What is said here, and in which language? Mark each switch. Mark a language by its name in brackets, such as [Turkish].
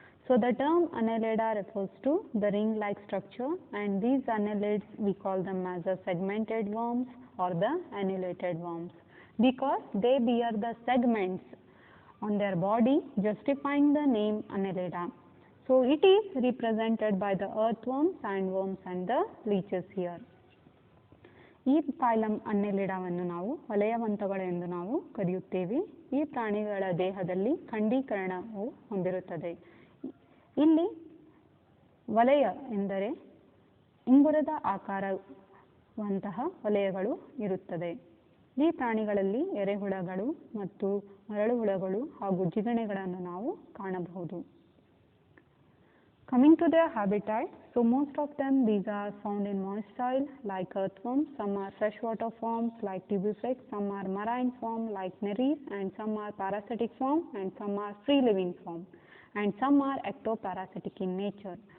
[English] So the term Annelida refers to the ring-like structure, and these annelids we call them as the segmented worms or the annellated worms because they bear the segments on their body, justifying the name Annelida. So it is represented by the earthworms, sandworms and the leeches here. [Kannada] ಈ phylum ಅನ್ನೆಲಿಡಾವನ್ನು ನಾವು ವಲಯವಂತಗಳು ಎಂದು ನಾವು ಕರೆಯುತ್ತೇವೆ. ಈ ಪ್ರಾಣಿಗಳ ದೇಹದಲ್ಲಿ ಖಂಡೀಕರಣವು ಹೊಂದಿರುತ್ತದೆ. ಇಲ್ಲಿ ವಲಯ ಎಂದರೆ ಉಂಗುರದ ಆಕಾರವಂತಹ ವಲಯಗಳು ಇರುತ್ತದೆ. ಈ ಪ್ರಾಣಿಗಳಲ್ಲಿ ಎರೆಹುಳಗಳು ಮತ್ತು ಮರಳುಹುಳಗಳು ಹಾಗೂ ಜಿಗಣೆಗಳನ್ನು ನಾವು ಕಾಣಬಹುದು. [English] Coming to their habitat, so most of them these are found in moist soil like earthworms, some are freshwater forms like tubifax, some are marine form like nereid, and some are parasitic form and some are free living form, and some are ectoparasitic in nature.